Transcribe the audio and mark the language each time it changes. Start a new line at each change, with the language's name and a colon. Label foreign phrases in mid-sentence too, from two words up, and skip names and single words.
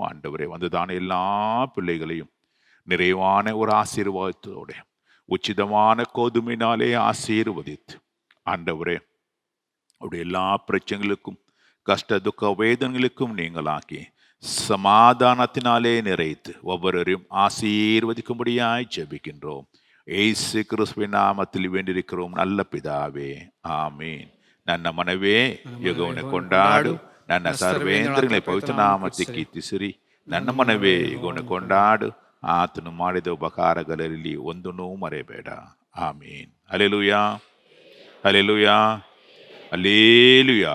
Tamil: ஆண்டவரே, வந்ததான எல்லா பிள்ளைகளையும் நிறைவான ஒரு ஆசீர்வாதத்தோட உச்சிதமான கோதுமையினாலே ஆசீர்வதித்து ஆண்டவரே அவருடைய எல்லா பிரச்சனைகளுக்கும் கஷ்ட துக்க வேதனைகளுக்கும் நீங்களாக்கி சமாதானத்தினாலே நிறைத்து ஒவ்வொருவரையும் ஆசீர்வதிக்கும்படியாய் ஜெபிக்கின்றோம். ஏசு கிறிஸ்துவின் நாமத்தில் வேண்டியிருக்கிறோம் நல்ல பிதாவே,
Kannada: ಆಮೇನ್. ನನ್ನ ಮನವೇ ಯೆಹೋವನ ಕೊಂಡಾಡು, ನನ್ನ ಸರ್ವೇಂದ್ರಗಳೇ ಪವಿತ್ರ ನಾಮಕ್ಕೆ ಕೀರ್ತಿಸಿರಿ. ನನ್ನ ಮನವೇ ಯೆಹೋವನ ಕೊಂಡಾಡು, ಆತನು ಮಾಡಿದ ಉಪಕಾರಗಳಲ್ಲಿ ಒಂದನ್ನೂ ಮರೆಯಬೇಡ. ಆಮೇನ್. ಹಲ್ಲೆಲೂಯಾ, ಹಲ್ಲೆಲೂಯಾ, ಹಲ್ಲೆಲೂಯಾ.